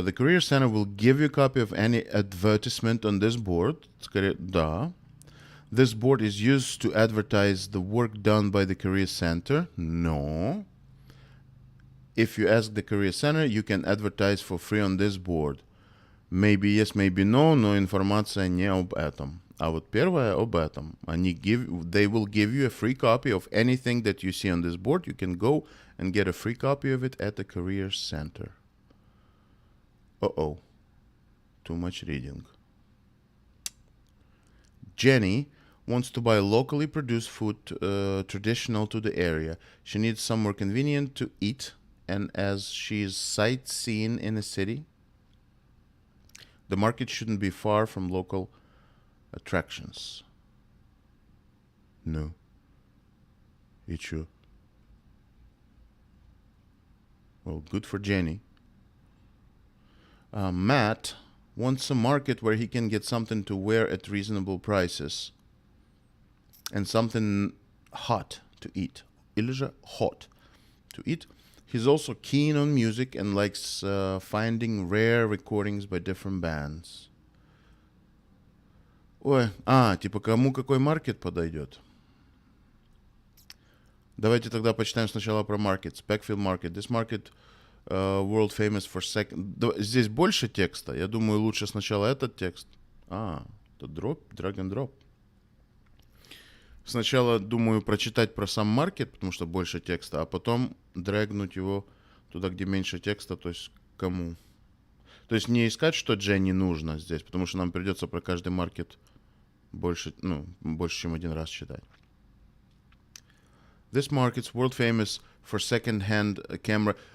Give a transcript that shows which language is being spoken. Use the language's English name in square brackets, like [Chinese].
[English] The Career Center will give you a copy of any advertisement on this board. [Russian] Скорее, да. [English] This board is used to advertise the work done by the Career Center. No. If you ask the Career Center, you can advertise for free on this board. Maybe yes, maybe no, [Russian] но информация не об этом. А вот первое об этом. [English] They will give you a free copy of anything that you see on this board. You can go and get a free copy of it at the career center. Uh-oh. Too much reading. Jenny wants to buy locally produced food traditional to the area. She needs somewhere convenient to eat, and as she is sightseeing in a city, the market shouldn't be far from local attractions. No. It should. Well, good for Jenny. Matt wants a market where he can get something to wear at reasonable prices. And something hot to eat. [Russian] Или же [English] hot to eat. He's also keen on music and likes finding rare recordings by different bands. [Russian] Ой, типа кому какой маркет подойдет? Давайте тогда почитаем сначала про markets. [English] Backfield Market. This market world famous for second... [Russian] Здесь больше текста. Я думаю, лучше сначала этот текст. Это [English] drag and drop. [Russian] Сначала думаю прочитать про сам маркет, потому что больше текста, а потом дрэгнуть его туда, где меньше текста, то есть кому. То есть не искать, что Дженни нужно здесь, потому что нам придется про каждый маркет больше, чем один раз читать. [English] This market's world famous for second-hand camera.